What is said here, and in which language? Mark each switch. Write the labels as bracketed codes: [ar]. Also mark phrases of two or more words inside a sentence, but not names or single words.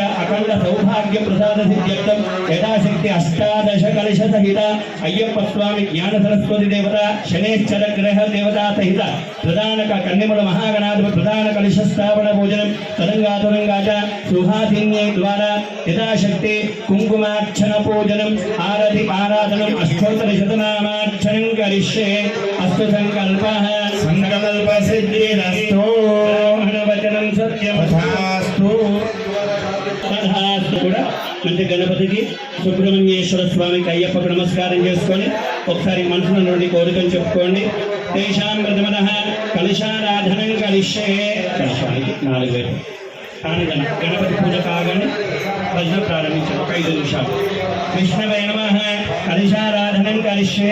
[sa] अखंड सौभाग्य प्रसाद सिद्ध्यर्थम यथाशक्ति अष्टादश कलश सहित अय्यप्प स्वामी ज्ञान सरस्वती देवता शनेश्वर ग्रह देवता सहित प्रधान कन्निमुल महागणाधिपति प्रधान कलश स्थापन पूजनम तदंगातदंगाच सुहासिन्ये द्वारा यथाशक्ति कुंकुमार्चन पूजनम आरति आराधनम अष्टोत्तरशतनामार्चनं करिष्ये अस्तु संकल्पः संकल्प सिद्धिरस्तु वचनं सत्यमथास्तु तथास्तु [te] కూడా అంటే గణపతికి సుబ్రహ్మణ్యేశ్వర స్వామికి అయ్యప్పకు నమస్కారం చేసుకొని ఒకసారి మనసులో నుండి కోరికలు చెప్పుకోండి [sa] తేషాం ప్రథమతః కలశారాధనం కరిష్యే [te] కలశానికి 4 వేలు కానీ గణపతి పూజ కాగానే భజన ప్రారంభించారు 5 నిమిషాలు [sa] విష్ణవే నమః కలశారాధనం కరిష్యే